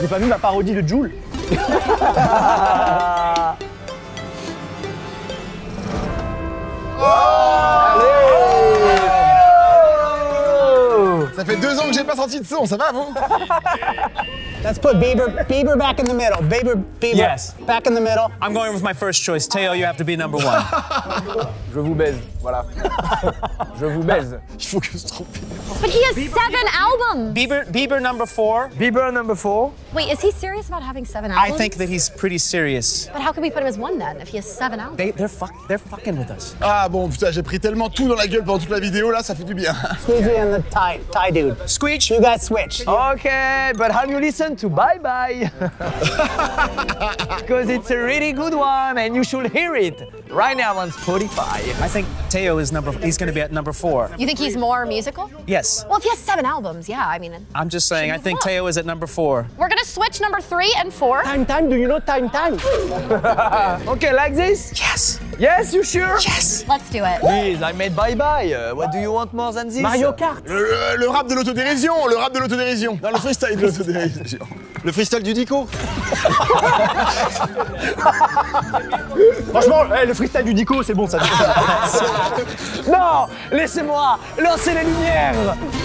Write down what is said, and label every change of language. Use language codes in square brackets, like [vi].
[fr] J'ai pas vu ma parodie de Jul. Ça fait 2 ans que j'ai pas senti de son, ça va vous? [en] Let's put Bieber back in the middle. Bieber, Yes. back in the middle. I'm going with my first choice. Teo, you have to be number 1. [fr] Je vous baise, voilà. Je vous baise. Il faut que se trompe. [en] But he has 7 albums. Bieber number 4. Bieber number 4. Wait, is he serious about having 7 albums? I think that he's pretty serious. But how can we put him as 1 then, if he has 7 albums? They're fucking with us. [fr] Ah bon, putain, j'ai pris tellement tout dans la gueule pendant toute la vidéo, là, ça fait du bien. [en] Squeegee and the Thai dude. Squeege. You guys switch. Okay, but have you listened to Bye Bye? Because it's a really good one and you should hear it right now on Spotify. I think Teo is he's going to be at number 4. You think he's more musical? Yes. Well, if he has 7 albums, yeah, I mean... I'm just saying, I think Teo is at number 4. We're gonna switch number 3 and 4. Time, do you know time? Okay, like this? Yes. Yes, you sure? Yes. Let's do it. Please, I made Bye Bye. What do you want more than this? Mario Kart. [fr] Le rap de l'autodérision, le rap de l'autodérision. Non, le freestyle de l'autodérision. Le freestyle du Dico. Franchement, le freestyle du Dico, c'est bon ça. Non, laissez-moi lancer les lumières.